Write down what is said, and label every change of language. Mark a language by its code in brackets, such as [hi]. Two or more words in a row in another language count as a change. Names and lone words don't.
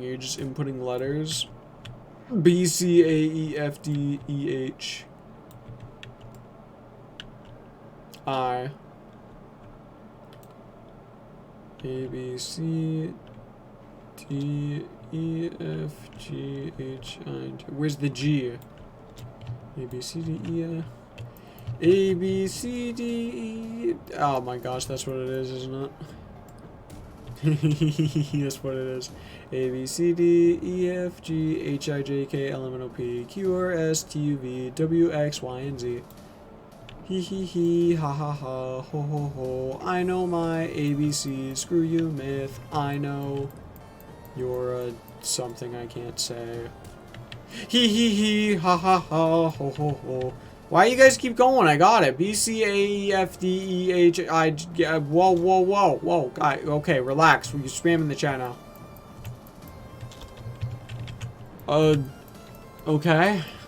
[en] You're just inputting letters. BCAEFDEH. I. A, B, C, D, E, F, G, H, I, J. Where's the G? A, B, C, D, E, F. A, B, C, D, E. Oh my gosh, that's what it is, isn't it? That's what it is. A, B, C, D, E, F, G, H, I, J, K, L, M, N, O, P, Q, R, S, T, U, V, W, X, Y, and Z. Hee hee hee, ha ha ha, ho ho ho. I know my ABCs. Screw you, myth. I know you're a something I can't say. Hee hee hee, ha ha ha, ho ho ho. Why you guys keep going? I got it. B C A E F D E H I J. Whoa whoa whoa whoa. Guy, okay, relax. You're spamming the chat now. Okay.